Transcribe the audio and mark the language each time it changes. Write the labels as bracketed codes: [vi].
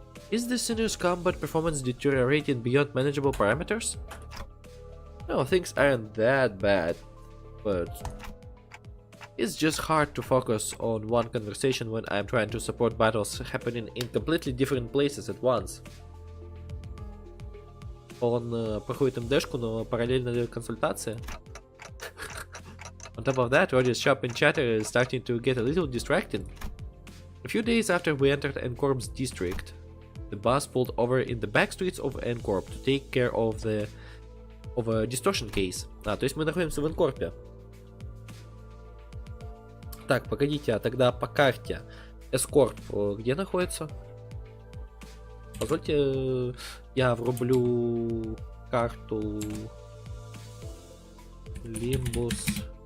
[en] Is the sinner's combat performance deteriorating beyond manageable parameters? No, things aren't that bad, but it's just hard to focus on one conversation when I'm trying to support battles happening in completely different places at once. [ru] Он проходит МДшку, но параллельно консультация. [en] On top of that, Roger's shop and chatter is starting to get a little distracting. A few days after we entered N-Corp's district, the boss pulled over in the back streets of N-Corp to take care of a distortion case. [ru] То есть мы находимся в N-Corp'е. Так, погодите, а тогда по карте Эскорп где находится? Позвольте, я врублю карту Limbus